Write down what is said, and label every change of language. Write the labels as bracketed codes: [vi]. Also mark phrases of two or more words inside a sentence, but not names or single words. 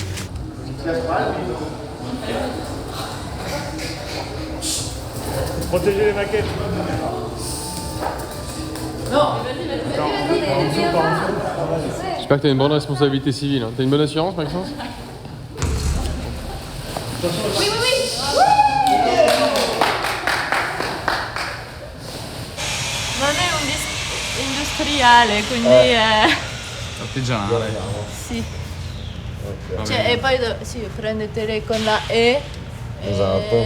[fr] Protéger les maquettes. J'espère que tu as une bonne responsabilité civile. T'as une bonne assurance, Maxence? Oui. [it] Non è industriale, quindi Artigianale. sì. Cioè, e poi sì, prendetele con la E. Esatto.